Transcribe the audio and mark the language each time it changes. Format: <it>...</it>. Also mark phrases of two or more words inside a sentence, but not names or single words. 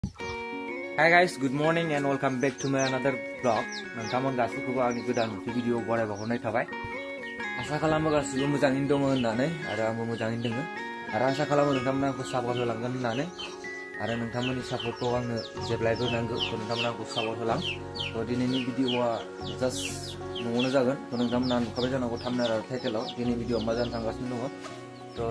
<en>Hi guys, good morning and welcome back to my another vlog.</en> <brx>नोंथांमोन गासैखौबो आंनि गोदान मोनसे भिडिअ बरायबावनाय थाबाय। आसा खालामो गासैबो मोजाङैनो दङ होननानै आरो आंबो मोजाङैनो दङ आरो आसा खालामो नोंथांमोना आंखौ सापर्ट होलांगोन होननानै आरो नोंथांमोननि सापर्टखौ आंनो जेब्लायबो नांगौ नोंथांमोना आंखौ सापर्ट होलां। दिनैनि भिडिअआ जास्ट न'आवनो जागोन नोंथांमोना नुखाबाय जानांगौ थाम्बनेल आरो टाइटेलाव दिनै भिडिअआ मा जानो थांगासिनो दङ।</brx>